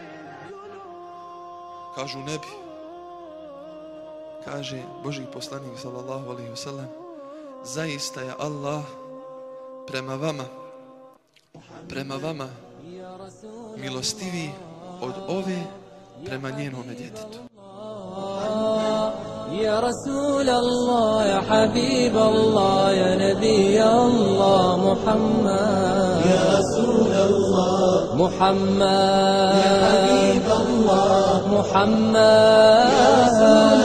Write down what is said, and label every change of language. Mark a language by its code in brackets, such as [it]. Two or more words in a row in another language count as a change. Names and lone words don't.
[bs] Kažu, ne bi. Kaže Božji poslanik [ar] صلى الله عليه وسلم, [bs] zaista je Allah prema vama milostiviji od ove prema njenome djetetu. [ar] يا رسول الله، يا حبيب الله، يا نبي الله، محمد. يا رسول الله، محمد. يا حبيب الله، محمد.